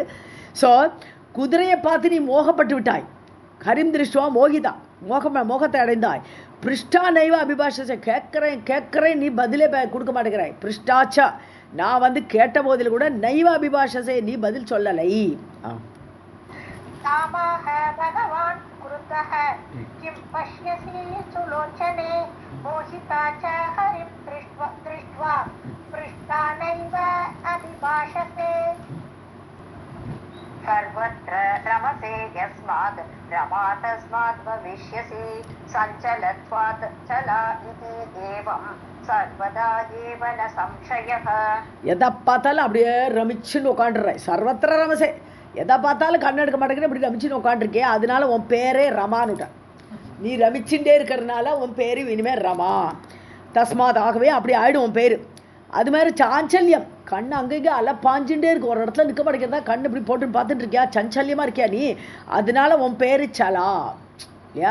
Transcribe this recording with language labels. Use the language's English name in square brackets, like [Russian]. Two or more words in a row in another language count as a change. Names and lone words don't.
[Tamil] ஸோ குதிரையை பார்த்து நீ மோகப்பட்டு விட்டாய். [Sanskrit] हरिं दृष्ट्वा मोहिता, [Tamil] மோகத்தை அடைந்தாய். [Sanskrit] पृष्टा नैव अभिभाषे, [Tamil] கேட்குறேன் நீ பதிலே கொடுக்க மாட்டேங்கிறாய். பிருஷ்டாச்சா, நான் வந்து கேட்ட போதில் கூட [Sanskrit] नैव अभिभाषे, [Tamil] நீ பதில் சொல்லலை. [Sanskrit] किं पश्यसि सुलोचने मोहिता च हरिं दृष्ट्वा पृष्टा नैव अभिभाषसे. सर्वत्र रमसे यस्मात् रमा तस्मात् भविष्यसि सञ्चलत्वात् चला इति एवं सर्वदा एव न संशयः. [Tamil] எதை பார்த்தாலும் அப்படியே ரமிச்சுன்னு உட்காந்துடுறாய். [Sanskrit] सर्वत्र रमसे, [Tamil] எதை பார்த்தாலும் கண்ணு எடுக்க மாட்டேங்கிற, இப்படி ரமிச்சுன்னு உட்காந்துருக்கே. அதனால உன் பேரே ரமானுட்டான். நீ ரமிச்சுட்டே இருக்கிறதுனால உன் பேர் இனிமேல் ரமா. தஸ்மாத், ஆகவே அப்படி ஆகிடும் உன் பேர். அது மாதிரி சாஞ்சல்யம், கண் அங்கங்கே பாஞ்சுட்டே இருக்கு, ஒரு இடத்துல நிற்க மாட்டேங்கிறதா, கண் இப்படி போட்டு பார்த்துட்டு இருக்கியா, சஞ்சல்யமாக இருக்கியா நீ, அதனால உன் பேர் சலா இல்லையா.